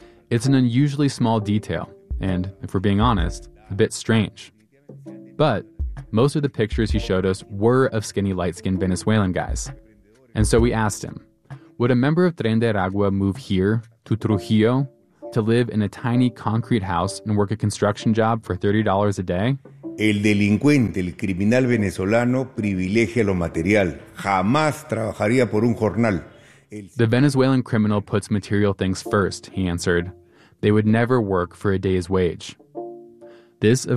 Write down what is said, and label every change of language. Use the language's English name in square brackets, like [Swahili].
[English] It's an unusually small detail, and if we're being honest, a bit strange. But most of the pictures he showed us were of skinny, light-skinned Venezuelan guys. And so we asked him, would a member of Tren de Aragua move here, to Trujillo, to live in a tiny concrete house and work a construction job for $30 a day? [Spanish] El delincuente, el criminal venezolano, privilegia lo material. Jamás trabajaría por un jornal. [English] The Venezuelan criminal puts material things first, he answered. They would never work for a day's wage. This, of